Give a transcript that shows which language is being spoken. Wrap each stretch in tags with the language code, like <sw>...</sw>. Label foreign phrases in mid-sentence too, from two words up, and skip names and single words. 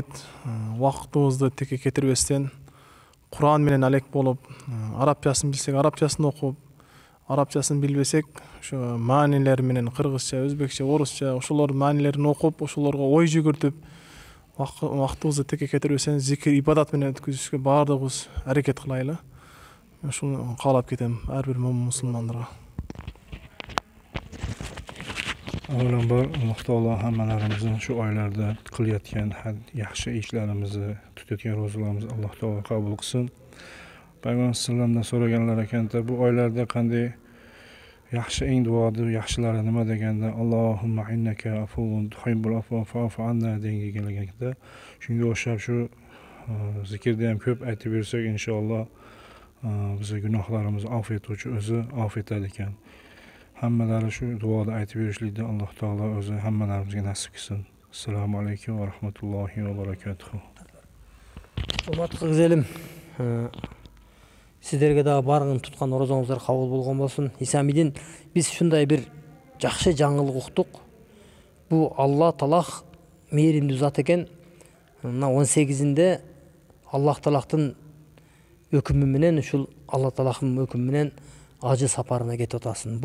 <ky>Вакытыбызды текке кетирбестен Куран менен алек болуп, арабчасын билсек арабчасын окуп, арабчасын билбесек ошо маанилери менен кыргызча, өзбекче, орусча ошолор маанилерин окуп, ошолорго ой жүгүртүп, вакытыбызды текке кетирбестен зикир, ибадат менен өткүзүшкө баардыгыбыз аракет кылайлы. Ушуну каалап кетем ар бир мусулмандарга.</ky> <uz>Avvalambor Alloh taolo hammalarimizni shu oylarda qilayotgan yaxshi ishlarimizni, tutayotgan ro'zalarimizni Alloh taolo qabul qilsin. Payg'ambar sallamdan so'raganlar ekanda, bu oylarda qanday yaxshi eng duodir, yaxshilari nima deganda</uz> <ar>اللهم إنك عفو تحب العفو فاعف عنا</ar> <uz>deganligida, shunga o'xshab shu zikrda ham ko'p aytib bersak, inshaalloh bizning gunohlarimizni afv etuvchi o'zi afv etadi ekan. Hammalari shu duoda aytib berishlikda Alloh taolo o'zi hammalarimizga nasib qilsin.</uz> <ar>السلام عليكم ورحمة الله وبركاته.</ar> <ky>Урматтуу кыз элим, сиздерге дагы баргын туткан орозоңуздар кабыл болгон болсун. Исамидин биз ушундай бир жакшы жаңылык уктук. Бу Алла Талах мээримдүү зат экен. Мына 18-inde Аллах Талахтын өкүмү менен, ушул Алла Талахтын өкүмү менен ажы сапарына кетип атасың.</ky>